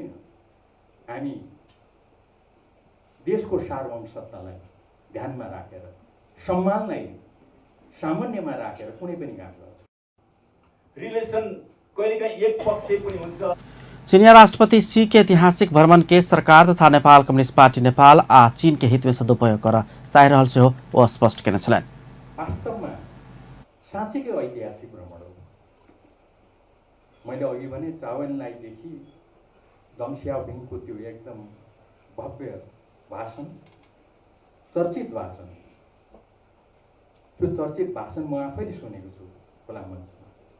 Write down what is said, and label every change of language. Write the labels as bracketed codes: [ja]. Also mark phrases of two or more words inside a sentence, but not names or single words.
[ne] हामी देशको सार्वभौम सत्तालाई ध्यानमा राखेर, सम्मानलाई सामान्यमा राखेर कुनै पनि काम गर्छौँ। रिलेसन कहिलेकाहीँ एक पक्ष पनि हुन्छ। [mai] चीनिया राष्ट्रपति शी के ऐतिहासिक भ्रमण के सरकार तथा नेपाल कम्युनिस्ट पार्टी नेपाल आ चीन के हित में सदुपयोग कर चाहि रहल से हो स्पष्ट केने छलनि। [ne] वास्तवमा साँच्चैकै ऐतिहासिक भ्रमण हो। मैले अघि भने चावनलाईदेखि दङ सियाओपिङको त्यो एकदम भव्य भाषण, चर्चित भाषण, त्यो चर्चित भाषण म आफैले सुनेको छु खुला मञ्चमा।